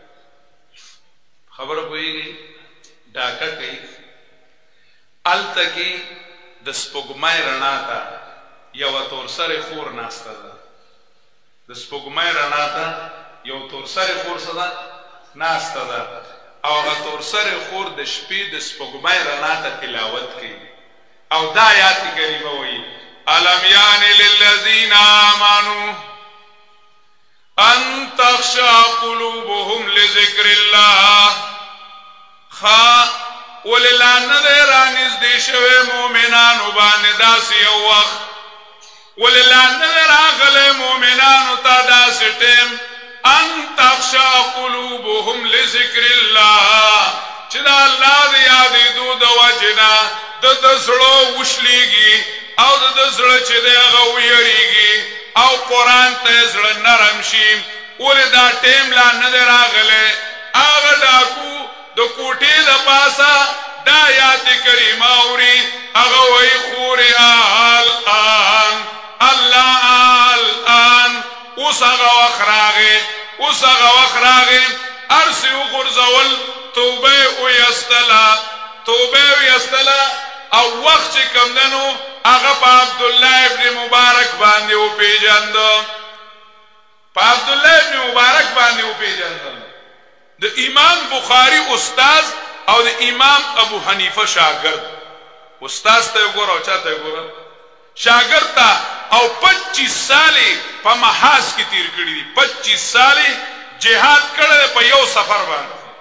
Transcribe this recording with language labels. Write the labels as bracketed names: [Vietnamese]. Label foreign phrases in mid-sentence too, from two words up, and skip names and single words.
[Pashto] خبره پوهېږي ډاکه کوي هلته کې د سپوږمۍ رڼا ته یوه تورسرې خور ناسته ده د سپوږمۍ رڼا ته یو تورسرې خور څه ده ناسته ده او هغه تورسرې خور د شپې د سپوږمۍ رڼا ته تلاوت کوي او دا آیات کریمه وایي [Arabic] الم یان للذین آمنوا ان تخشع قلوبهم لذکر الله [Pashto] ولې لا نه دی رانږدې شوی مؤمنانو باندې داسې یو وخت ولې لا نه دی راغلی مؤمنانو ته داسې ټیم [Arabic] ان تخشع قلوبهم لذکر الله [Pashto] چې د الله د یادېدو د وجې نه د ده زړه وشلېږي او د ده زړه چې دی هغه ویریږي او قرآن ته یې زړه نرم شي ولې دا ټیم لا نه دی راغلی هغه ډاکو د کوټې د پاسه دا آیات کریمه اوري هغه وایي خورې الان الله الان اوس هغه وخت راغی اوس هغه وخت راغی هر څه وغورځول توبه یې ویستله توبه یې ویستله او وخت چې کوم دی نو هغه په عبدالله ابن مبارک باندې وپېژنده په عبدالله ابن مبارک باندې وپېژنده د امام بخاری استاذ او د امام ابو حنیفه شاگرد استاذ ته وګوره او چا ته وګوره شاگرد ته او 25 سالې په محاذ کې تیر کړي دي 25 سالې جهاد کړی دی په یو سفر باندې